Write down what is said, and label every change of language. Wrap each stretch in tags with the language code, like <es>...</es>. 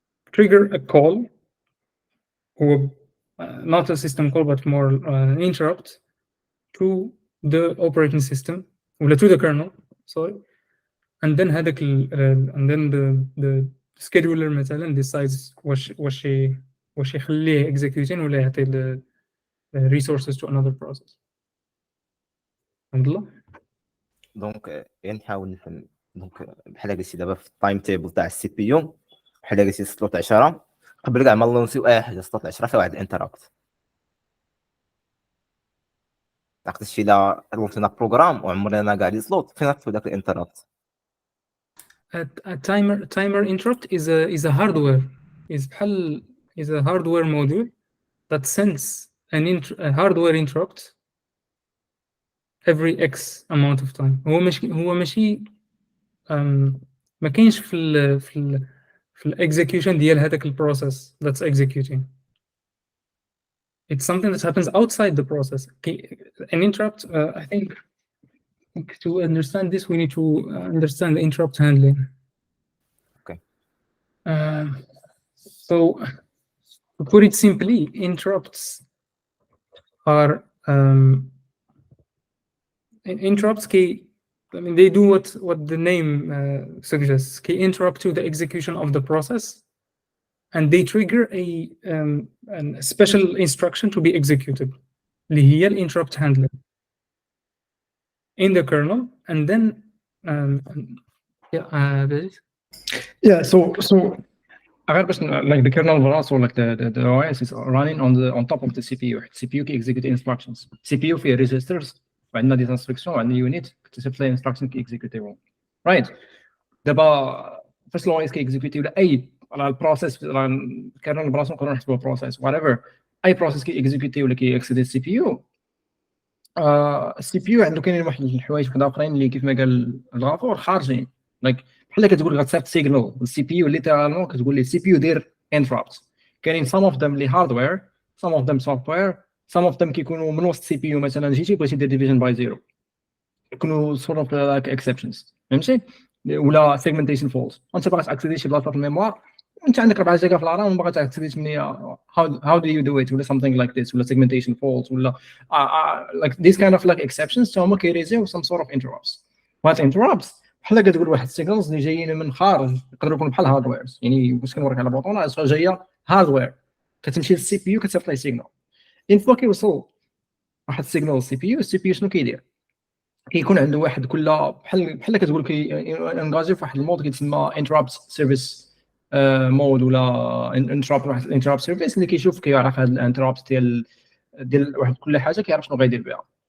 <en>trigger a call, or not a system call, but more an interrupt to the operating system, or to the kernel, sorry, and then and then the scheduler مثلا decides</en> <ar>واش يخليه</ar> <en>executing</en> <ar>ولا يعطي</ar> <en>the resources to another process.</en> <ar>الحمد لله. دونك نحاول نفهم. دونك بحال قلتي دابا في التايم تيبل تاع السي بي يو، بحال قلتي سلوت 10 قبل كاع ما نلونسيو اي حاجه سلوت 10 فيها واحد الانترابت. عقلت شي لا لونسينا بروغرام وعمرنا كاع لي سلوت فين نطفو داك الانترابت.</ar> <en>A timer interrupt is a hardware, is a hardware module that sends a hardware interrupt every X amount of time.</en> <ar>هو ماشي ما كاينش في الاكزيكيوشن ديال هذاك البروسيس</ar> <en>that's executing. It's something that happens outside the process. An interrupt, I think to understand this we need to understand the interrupt handling. Okay. So to put it simply, interrupts are interrupts I mean, they do what the name suggests. They interrupt to the execution of the process, and they trigger a special instruction to be executed.</en> <ar>اللي هي</ar> <en>interrupt handler in the kernel, and then yeah. So</en> <ar>غير باش</ar> <en>like the kernel</en> <ar>براسو</ar> <en>like the OS is running on top of the CPU. CPU كي execute instructions. CPU فيه registers وعندنا دي instructions وعندنا unit</en> <ar>كتسيب لي</ar> <en>instruction كي execute right.</en> <ar>دابا فاش لو اس كي execute ولا اي على البروسيس الكيرنل براسو نقدروا نحسبوا بروسيس whatever اي بروسيس كي execute ولا كي اكسيدي السي بي يو. السي بي يو عنده كاينين واحد الحوايج وحده اخرين اللي كيف ما قال الغفور خارجين</ar> <en>like</en> <ar>بحال كتقول غتصيفط سيجنال السي بي يو ليترالمون كتقول لي السي بي يو دير انترابت. كاينين</ar> <en>some of them</en> <ar>اللي هاردوير some of them software some of them كيكونوا من وسط السي بي يو مثلا جيتي بغيتي دير ديفيجن باي زيرو يكونوا</ar> <en>sort of like exceptions</en> <ar>فهمتي ولا</ar> <en>segmentation faults.</en> <ar>انت باغي تاكسيدي شي بلاصه في الميموار وانت عندك 4 جيجا في الرام وباغي تاكسيدي من</ar> <en>how do you do it</en> <ar>ولا</ar> <en>something like this</en> <ar>ولا segmentation faults ولا</ar> <en>like these kind of like exceptions</en> <ar>هما كيريزيو</ar> <en>some sort of interrupts.</en> <ar>وهاد interrupts بحال كتقول واحد السيجنالز اللي جايين من خارج يقدروا يكونوا بحال هاردويرز يعني باش كنوريك على بوطونه جايه هاردوير كتمشي للسي بي يو كتصيفط ليه سيجنال. ان فوا كيوصل واحد السيجنال للسي بي يو السي بي يو شنو كيدير؟ كيكون عنده واحد كل بحال كتقول انغاجي في واحد المود كيتسمى انترابت سيرفيس مود ولا انترابت سيرفيس اللي كيشوف كيعرف هاد الانترابت ديال واحد كل حاجه كيعرف شنو غيدير بها.</ar>